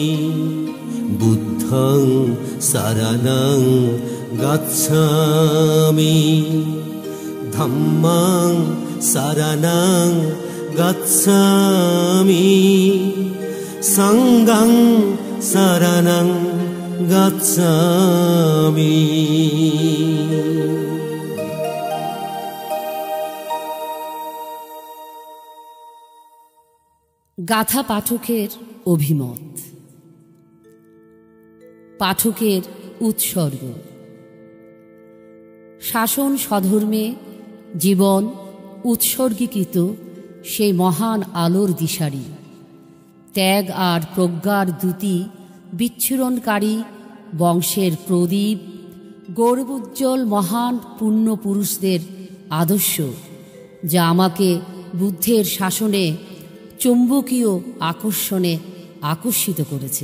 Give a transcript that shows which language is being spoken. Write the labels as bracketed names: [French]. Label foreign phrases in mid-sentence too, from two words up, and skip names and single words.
[Pali] বুদ্ধং শরণং গচ্ছামি, ধম্মং শরণং গচ্ছামি, সংঘং শরণং গচ্ছামি। [Bangla] গাথা পাঠকের অভিমত। পাঠকের উৎসর্গ। শাসন স্বধর্মে জীবন উৎসর্গীকৃত সেই মহান আলোর দিশারি, ত্যাগ আর প্রজ্ঞার দ্যুতি বিচ্ছুরণকারী বংশের প্রদীপ, গৌরবোজ্জ্বল মহান পুণ্যপুরুষদের আদর্শ, যা আমাকে বুদ্ধের শাসনে চৌম্বকীয় আকর্ষণে আকর্ষিত করেছে।